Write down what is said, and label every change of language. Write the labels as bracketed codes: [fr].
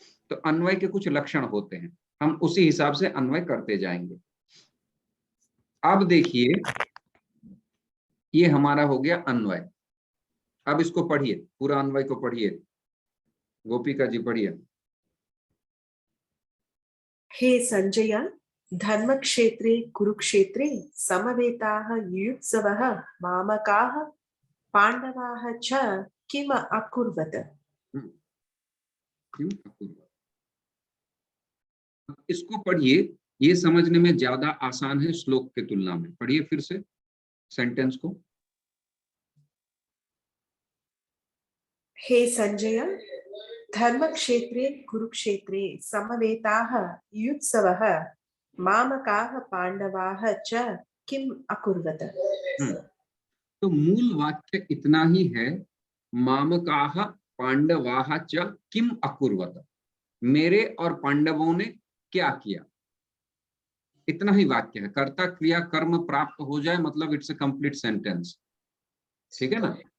[hi] तो अन्वय के कुछ लक्षण होते हैं, हम उसी हिसाब से अन्वय करते जाएंगे। अब देखिए, ये हमारा हो गया अन्वय। अब इसको पढ़िए, पूरा अन्वय को पढ़िए, गोपिका जी पढ़िए। [sa] हे संजय धर्मक्षेत्रे कुरुक्षेत्रे समवेताः युयुत्सवः मामकाः पांडवाः च किम अकुर्वत। [hi] क्यों अकुर्वत? इसको पढ़िए, ये समझने में ज्यादा आसान है श्लोक के तुलना में। पढ़िए फिर से सेंटेंस को। [sa] हे संजय धर्मक्षेत्रे कुरुक्षेत्रे समवेताः युयुत्सवः मामकाः पांडवाः च किम अकुर्वत। [hi] तो मूल वाक्य इतना ही है, [sa] मामकाः पांडवाः च किम अकुर्वत, [hi] मेरे और पांडवों ने क्या किया, इतना ही वाक्य है। कर्ता क्रिया कर्म प्राप्त हो जाए मतलब [en] it's a complete sentence, [hi] ठीक है ना।